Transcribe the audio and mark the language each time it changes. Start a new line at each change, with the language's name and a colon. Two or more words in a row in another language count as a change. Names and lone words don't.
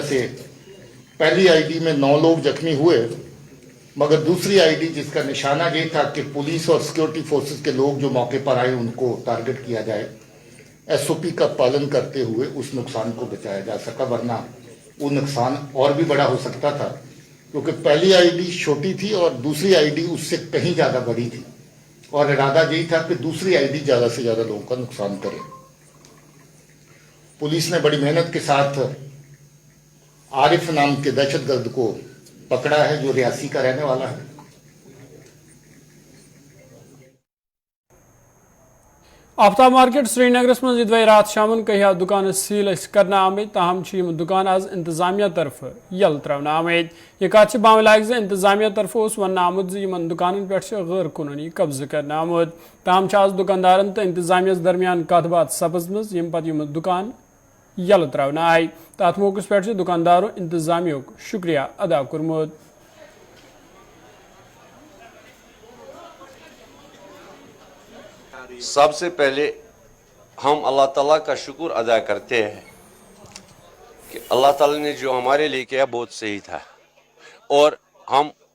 Urdu: سے پہلی آئی ڈی میں 9 لوگ زخمی ہوئے, مگر دوسری آئی ڈی جس کا نشانہ یہ تھا کہ پولیس اور
English: security forces
Urdu: کے لوگ جو موقع پر آئے ان کو ٹارگٹ کیا جائے, ایس او پی کا پالن کرتے ہوئے اس نقصان کو بچایا جا سکا, ورنہ وہ نقصان اور بھی بڑا ہو سکتا تھا کیونکہ پہلی آئی ڈی چھوٹی تھی اور دوسری آئی ڈی اس سے کہیں زیادہ بڑی تھی اور ارادہ یہی تھا کہ دوسری آئی ڈی زیادہ سے زیادہ لوگوں کا نقصان کرے. پولیس نے بڑی محنت کے ساتھ عارف نام کے دہشت گرد کو پکڑا ہے جو ریاسی کا رہنے والا ہے.
Kashmiri: آفتاب مارکیٹ سری نگرس من دوائی رات شامن کہیا دکان سیل کرنا آمت, تاہم دکان آز انتظامیہ طرف یل ترنا آمت. یہ کت بام لائق انتظامیہ طرف ون آمت ان دکان پہ غیر قانونی قبضہ کرنا آمت, تاہم آز دکاندارن تو انتظامیہ درمیان کت بات سپزمز یم پتہ دکان یل ترنا آئی. تات موقع پہ دکانداروں انتظامیہ شکریہ ادا کورمت.
Urdu: سب سے پہلے ہم اللہ تعالیٰ کا شکر ادا کرتے ہیں کہ اللہ تعالیٰ نے جو ہمارے لیے کیا بہت صحیح تھا, اور ہم